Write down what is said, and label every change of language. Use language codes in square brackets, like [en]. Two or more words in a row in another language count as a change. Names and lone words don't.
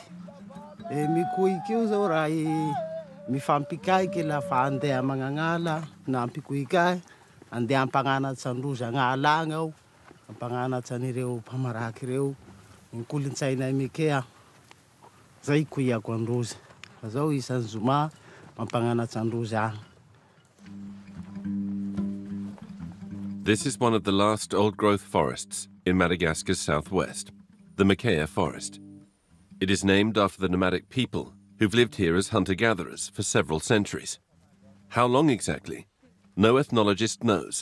[mg] Mikoiky io zao raha mifampikaiky lafa andeha magnagnala na ampikoikay andeha ampananatsy androzy agnala agny aho ampananatsy anireo mpamaraky reo ny kolotsainay Mikea zay koiako androzy fa zao isan'ny zoma mampananatsy androzy agny. [en] This is one of the last old-growth forests in Madagascar's southwest, the Mikea forest. It is named after the nomadic people who've lived here as hunter-gatherers for several centuries. How long exactly? No ethnologist knows.